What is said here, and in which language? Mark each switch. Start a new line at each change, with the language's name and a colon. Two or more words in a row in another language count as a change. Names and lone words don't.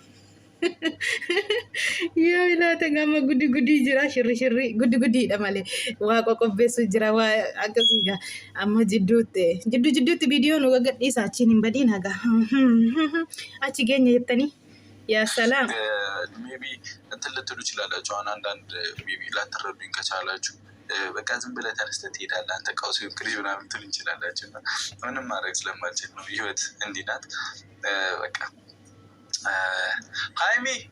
Oromo: Yoo ilaata gama guddi jira shirri guddiidha malee waa qoqobbeessu jira waa akkasiiga amma jidduutti viidiyoon uga gadhiisa achiin hin badiin haga achi geenya jettanii yaa salaam.
Amharic: ሜቢ እንትን ልትሉ ይችላላችሁ። አሁን አንዳንድ ሜቢ ላትረዱኝ ከቻላችሁ በቃ ዝም ብለህ ተነስተህ ትሄዳለህ አንተ ቀውስ ክሪዝ ምናምን ትሉ እንችላላችሁ እና ምንም ማድረግ ስለማልችል ነው። ህይወት እንዲህ ናት በቃ። ሃይሚ